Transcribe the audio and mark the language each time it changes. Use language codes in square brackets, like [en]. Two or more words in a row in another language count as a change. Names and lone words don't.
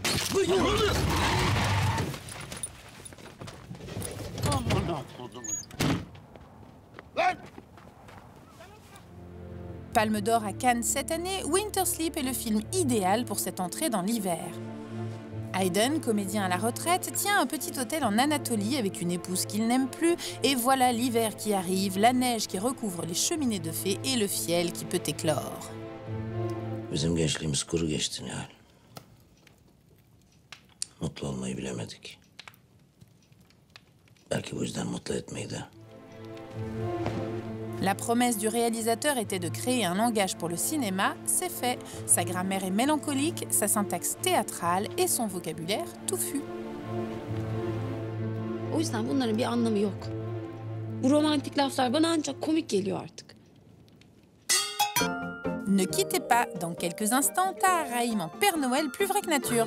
[fr] Palme d'or à Cannes cette année, Winter Sleep est le film idéal pour cette entrée dans l'hiver. Hayden, comédien à la retraite, tient un petit hôtel en Anatolie avec une épouse qu'il n'aime plus, et voilà l'hiver qui arrive, la neige qui recouvre les cheminées de fées et le fiel qui peut éclore. [tr] Bizim gençliğimiz kuru geçti Nihal. Mutlu olmayı bilemedik. Belki bu yüzden mutlu etmeyi de. [fr] La promesse du réalisateur était de créer un langage pour le cinéma, c'est fait. Sa grammaire est mélancolique, sa syntaxe théâtrale et son vocabulaire touffu. [tr] O yüzden bunların bir anlamı yok. Bu romantik laflar bana ancak komik geliyor artık. [fr] Ne quittez pas, dans quelques instants, Tahar Rahim en Père Noël plus vrai que nature.